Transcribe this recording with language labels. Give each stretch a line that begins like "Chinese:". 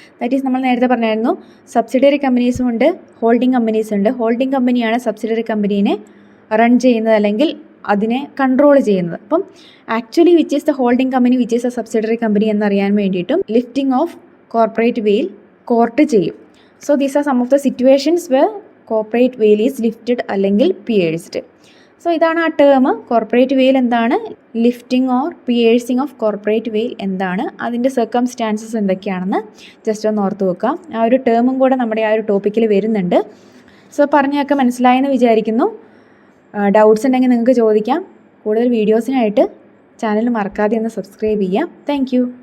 Malayalam: That is നമ്മൾ നേരത്തെ പറഞ്ഞായിരുന്നു, സബ്സിഡറി കമ്പനീസും ഉണ്ട്, ഹോൾഡിംഗ് കമ്പനീസ് ഉണ്ട്. ഹോൾഡിംഗ് കമ്പനിയാണ് സബ്സിഡറി കമ്പനീനെ റൺ ചെയ്യുന്നത് അല്ലെങ്കിൽ അതിനെ കൺട്രോൾ ചെയ്യുന്നത്.
English: അപ്പം actually which is the holding company, which is the subsidiary company
Malayalam: എന്നറിയാൻ വേണ്ടിയിട്ടും
English: Lifting of corporate veil court ചെയ്യും. So these are some of the situations where corporate veil is lifted അല്ലെങ്കിൽ pierced.
Malayalam: സോ ഇതാണ് ആ ടേം. കോർപ്പറേറ്റ് വെയിൽ എന്താണ്, lifting or piercing of corporate വെയിൽ എന്താണ്, അതിൻ്റെ സർക്കംസ്റ്റാൻസസ് എന്തൊക്കെയാണെന്ന് ജസ്റ്റ് ഒന്ന് ഓർത്ത് വെക്കാം. ആ ഒരു ടേമും കൂടെ നമ്മുടെ ആ ഒരു ടോപ്പിക്കിൽ വരുന്നുണ്ട്. സോ പറഞ്ഞൊക്കെ മനസ്സിലായെന്ന് വിചാരിക്കുന്നു. ഡൗട്ട്സ് ഉണ്ടെങ്കിൽ നിങ്ങൾക്ക് ചോദിക്കാം. കൂടുതൽ വീഡിയോസിനായിട്ട് ചാനൽ മറക്കാതെ ഒന്ന് സബ്സ്ക്രൈബ് ചെയ്യാം. താങ്ക്